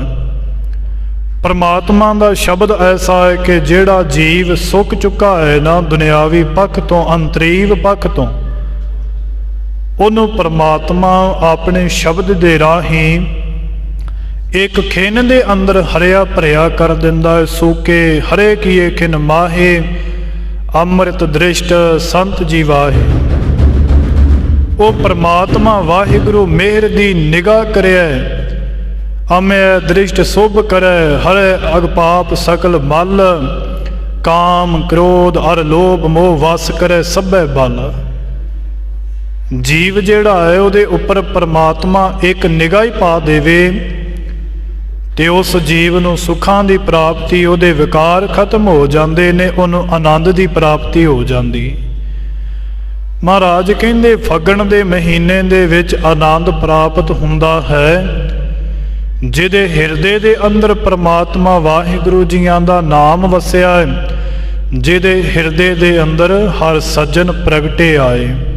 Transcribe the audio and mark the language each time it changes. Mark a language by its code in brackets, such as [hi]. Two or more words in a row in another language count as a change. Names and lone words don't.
[pa] ਪਰਮਾਤਮਾ ਦਾ ਸ਼ਬਦ ਐਸਾ ਹੈ ਕਿ ਜਿਹੜਾ ਜੀਵ ਸੁੱਕ ਚੁੱਕਾ ਹੈ ਨਾ ਦੁਨਿਆਵੀ ਪੱਖ ਤੋਂ, ਅੰਤਰੀਵ ਪੱਖ ਤੋਂ, ਉਹਨੂੰ ਪਰਮਾਤਮਾ ਆਪਣੇ ਸ਼ਬਦ ਦੇ ਰਾਹੀਂ ਇੱਕ ਖਿਨ ਦੇ ਅੰਦਰ ਹਰਿਆ ਭਰਿਆ ਕਰ ਦਿੰਦਾ ਹੈ। ਸੂਕੇ ਹਰੇ ਕੀਏ ਖਿਨ ਮਾਹੇ, ਅੰਮ੍ਰਿਤ ਦ੍ਰਿਸ਼ਟ ਸੰਤ ਜੀਵਾਹੇ। ਉਹ ਪਰਮਾਤਮਾ ਵਾਹਿਗੁਰੂ ਮਿਹਰ ਦੀ ਨਿਗਾਹ ਕਰੇ, ਅਮਯ ਦ੍ਰਿਸ਼ਟ ਸ਼ੁਭ ਕਰੇ, ਹਰੇ ਅਘਪਾਪ ਸਕਲ ਮਲ, ਕਾਮ ਕ੍ਰੋਧ ਅਰ ਲੋਭ ਮੋਹ ਵਸ ਕਰੇ ਸਭੇ ਬਲ। ਜੀਵ ਜਿਹੜਾ ਹੈ ਉਹਦੇ ਉੱਪਰ ਪਰਮਾਤਮਾ ਇੱਕ ਨਿਗਾਹ ਹੀ ਪਾ ਦੇਵੇ ਤੇ ਉਸ ਜੀਵ ਨੂੰ ਸੁੱਖਾਂ ਦੀ ਪ੍ਰਾਪਤੀ, ਉਹਦੇ ਵਿਕਾਰ ਖ਼ਤਮ ਹੋ ਜਾਂਦੇ ਨੇ, ਉਹਨੂੰ ਆਨੰਦ ਦੀ ਪ੍ਰਾਪਤੀ ਹੋ ਜਾਂਦੀ। ਮਹਾਰਾਜ ਕਹਿੰਦੇ ਫੱਗਣ ਦੇ ਮਹੀਨੇ ਦੇ ਵਿੱਚ ਆਨੰਦ ਪ੍ਰਾਪਤ ਹੁੰਦਾ ਹੈ ਜਿਹਦੇ ਹਿਰਦੇ ਦੇ ਅੰਦਰ ਪਰਮਾਤਮਾ ਵਾਹਿਗੁਰੂ ਜੀਆਂ ਦਾ ਨਾਮ ਵਸਿਆ ਹੈ, ਜਿਹਦੇ ਹਿਰਦੇ ਦੇ ਅੰਦਰ ਹਰਿ ਸੱਜਣ ਪ੍ਰਗਟੇ ਆਏ।